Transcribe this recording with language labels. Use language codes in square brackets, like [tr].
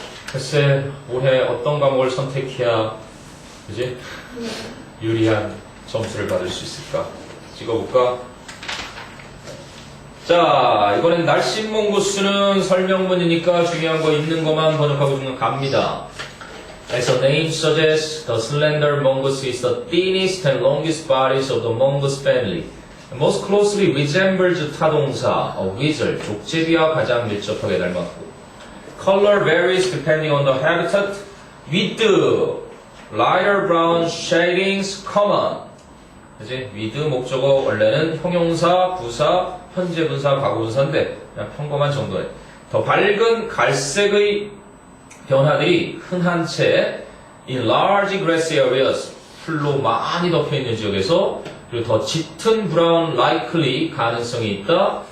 [ko] 글쎄, 올해 어떤 과목을 선택해야, 그지? 유리한 점수를 받을 수 있을까? 찍어볼까? 자, 이번엔 날씬몽구스는 설명문이니까 중요한 거 있는 것만 번역하고 갑니다. [en] As the name suggests, the slender mongoose is the thinnest and longest bodies of the mongoose family. Most closely resembles 타동사, a weasel, [ko] 족제비와 가장 밀접하게 닮았고. [en] Color varies depending on the habitat, with lighter brown shadings common. 그치? [ko] with 목적어 원래는 형용사, 부사, 현재 분사, 과거 분사인데 그냥 평범한 정도에 더 밝은 갈색의 변화들이 흔한 채 [en] in large grassy areas, [ko] 풀로 많이 덮여있는 지역에서, 그리고 더 짙은 브라운 likely, 가능성이 있다.